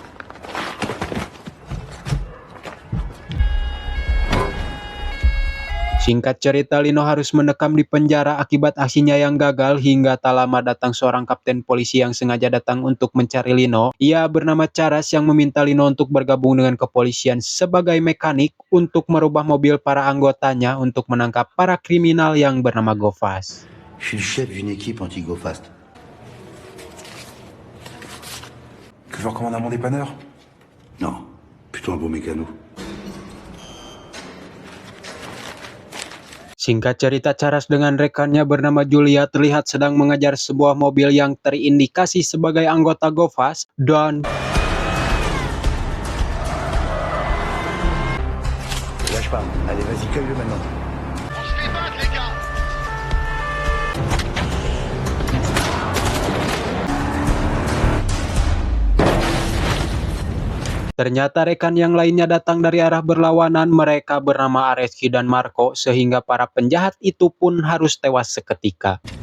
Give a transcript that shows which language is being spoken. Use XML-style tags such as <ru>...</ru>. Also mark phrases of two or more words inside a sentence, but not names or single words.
<id>Singkat cerita, Lino harus mendekam di penjara akibat aksinya yang gagal hingga tak lama datang seorang kapten polisi yang sengaja datang untuk mencari Lino. Ia bernama Charas yang meminta Lino untuk bergabung dengan kepolisian sebagai mekanik untuk merubah mobil para anggotanya untuk menangkap para kriminal yang bernama Go-Fast.</id> <fr>Je suis le chef d'une équipe anti-Go Fast. Que je recommande à mon dépanneur? Non, plutôt un beau mécano.</fr> <id>Singkat cerita, Charas dengan rekannya bernama Julia terlihat sedang mengejar sebuah mobil yang terindikasi sebagai anggota Go-Fast dan</id> <fr>Lâche pas. Allez, vas-y, cueille-le maintenant.</fr> <id>ternyata rekan yang lainnya datang dari arah berlawanan. Mereka bernama Areski dan Marco, sehingga para penjahat itu pun harus tewas seketika.</id>